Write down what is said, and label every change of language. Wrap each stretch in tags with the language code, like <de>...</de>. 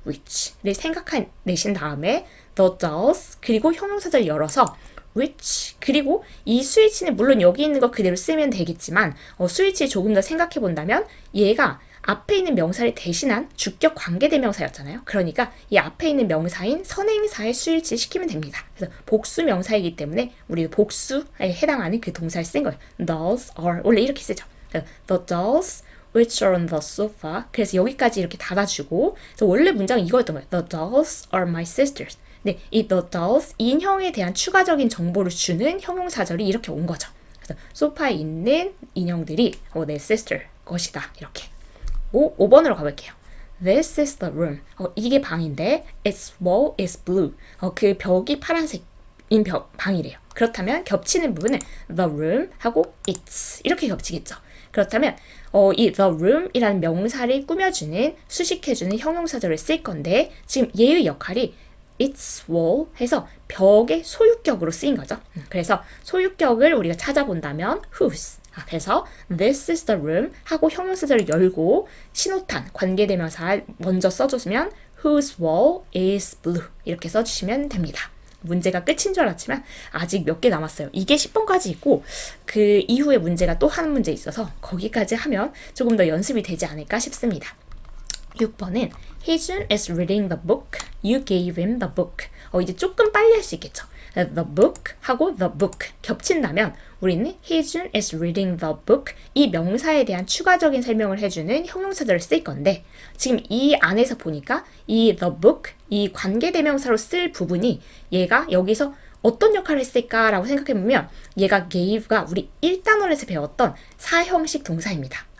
<ko>which를 생각해내신 다음에</ko> <en>the dolls</en> <ko>그리고 형용사절 열어서 which 그리고 이 스위치는 물론 여기 있는 거 그대로 쓰면 되겠지만 스위치 조금 더 생각해 본다면 얘가 앞에 있는 명사를 대신한 주격 관계대명사였잖아요. 그러니까 이 앞에 있는 명사인 선행사에 스위치 시키면 됩니다. 그래서 복수 명사이기 때문에 우리도 복수에 해당하는 그 동사를 쓴 거예요.</ko> <en>Dolls are</en> <ko>원래 이렇게 쓰죠.</ko> <en>The dolls which are on the sofa.</en> <ko>그래서 여기까지 이렇게 닫아주고 그래서 원래 문장은 이거였던 거예요.</ko> <en>The dolls are my sisters.</en> <ko>네, 이</ko> <en>the dolls</en> <ko>인형에 대한 추가적인 정보를 주는 형용사절이 이렇게 온 거죠. 그래서 소파에 있는 인형들이 내 sister 것이다. 이렇게. 5번으로 가볼게요.</ko> <en>This is the room.</en> <ko>이게 방인데</ko> <en>its wall is blue.</en> <ko>그 벽이 파란색인 방이래요. 그렇다면 겹치는 부분은</ko> <en>the room</en> <ko>하고 its 이렇게 겹치겠죠. 그렇다면 이 the room이라는 명사를 꾸며주는 수식해주는 형용사절을 쓸 건데 지금 얘의 역할이 its wall 해서 벽의 소유격으로 쓰인 거죠. 그래서 소유격을 우리가 찾아본다면 whose. 그래서</ko> <en>this is the room</en> <ko>하고 형용사절을 열고 신호탄 관계대명사 먼저 써주시면</ko> <en>whose wall is blue</en> <ko>이렇게 써주시면 됩니다. 문제가 끝인 줄 알았지만 아직 몇 개 남았어요. 이게 10번까지 있고 그 이후에 문제가 또 한 문제 있어서 거기까지 하면 조금 더 연습이 되지 않을까 싶습니다. 6번은</ko> <en>Heejun is reading the book. You gave him the book.</en> <ko>이제 조금 빨리 할 수 있겠죠. The book 하고 the book 겹친다면 우리는</ko> <en>Heejun is reading the book</en> <ko>이 명사에 대한 추가적인 설명을 해주는 형용사절을 쓸 건데 지금 이 안에서 보니까 이 the book 이 관계대명사로 쓸 부분이 얘가 여기서 어떤 역할을 했을까라고 생각해보면 얘가 gave가 우리 1단원에서 배웠던 사형식 동사입니다.</ko>